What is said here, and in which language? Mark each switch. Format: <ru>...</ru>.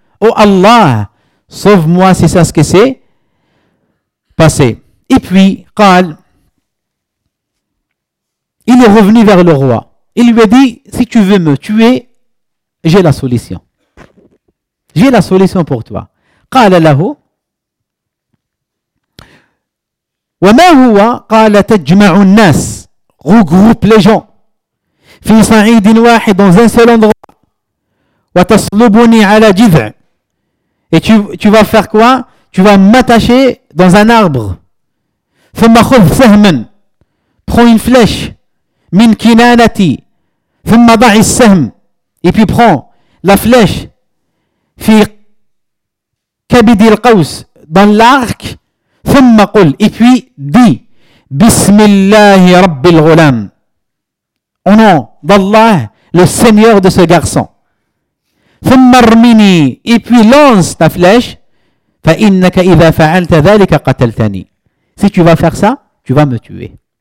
<fr>Oh Allah, sauve-moi, c'est ça ce que c'est passé. Et puis,</fr> <ar>قال,</ar> <fr>Il est revenu vers le roi. Il lui a dit, si tu veux me tuer, j'ai la solution. J'ai la solution pour toi.</fr> <ar>قال له وما هو قال تجمع الناس</ar> <fr>regroupe les gens</fr> <ar>في صعيد واحد</ar> <fr>dans un seul endroit</fr> <ar>وتصلبني على جذع</ar> <fr>et tu vas faire quoi? Tu vas m'attacher dans un arbre</fr> <ar>ثم خذ سهما</ar> <fr>prends une flèche</fr> <ar>من كنانتي ثم ضع السهم</ar> <fr>et puis prends la flèche</fr> <ar>في كبد القوس</ar> <fr>dans l'arc</fr> <ar>ثم قل</ar> <fr>et puis dis</fr> <ar>بسم الله رب الغلام</ar> <fr>au nom d'Allah le seigneur de ce garçon</fr> <ar>ثم ارمني</ar> <fr>et puis lance ta flèche</fr> <ar>فإنك إذا فعلت ذلك قتلتني</ar> <fr>si tu vas faire ça tu vas me tuer</fr>